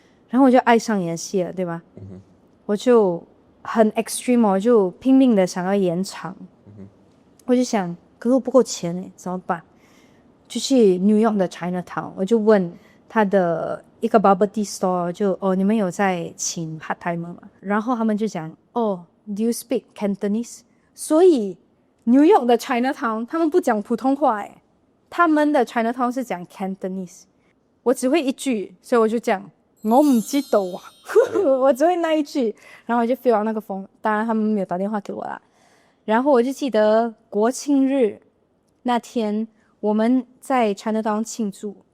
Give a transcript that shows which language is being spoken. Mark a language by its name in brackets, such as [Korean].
[Chinese] 然后我就爱上演戏了，对吧？我就很 extreme， 我就拼命的想要演场。我就想，可是我不够钱诶，怎么办？就去 New York 的 Chinatown， 我就问。他的一个 bubble tea store 就你们有在请 part timer 吗？然后他们就讲 [English] do you speak Cantonese？ [Chinese] 所以 New York 的 Chinatown 他们不讲普通话诶，他们的 Chinatown 是讲 Cantonese。我只会一句，所以我就讲我唔知道啊，我只会那一句，然后我就 fill out 那个 form。当然他们没有打电话给我啦。然后我就记得国庆日那天我们在 Chinatown 庆祝。